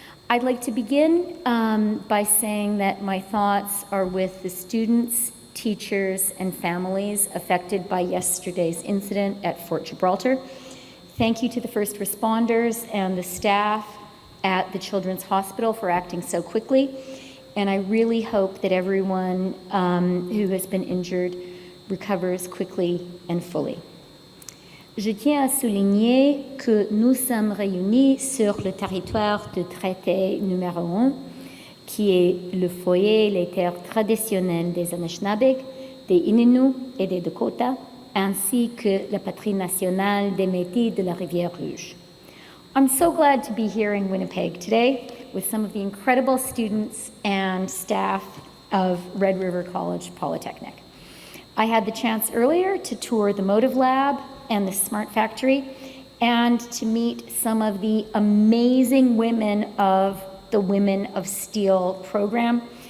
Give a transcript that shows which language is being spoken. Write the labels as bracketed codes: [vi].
[en] I'd like to begin by saying that my thoughts are with the students, teachers, and families affected by yesterday's incident at Fort Gibraltar. Thank you to the first responders and the staff at the Children's Hospital for acting so quickly. And I really hope that everyone who has been injured recovers quickly and fully. [fr] Je tiens à souligner que nous sommes réunis sur le territoire de traité numéro 1, qui est le foyer, les terres traditionnelles des Anishinaabe, des Inuits et des Dakota, ainsi que la patrie nationale des Métis de la Rivière Rouge. [en] I'm so glad to be here in Winnipeg today with some of the incredible students and staff of Red River College Polytech. I had the chance earlier to tour the Motive Lab and the Smart Factory and to meet some of the amazing women of the Women of Steel program.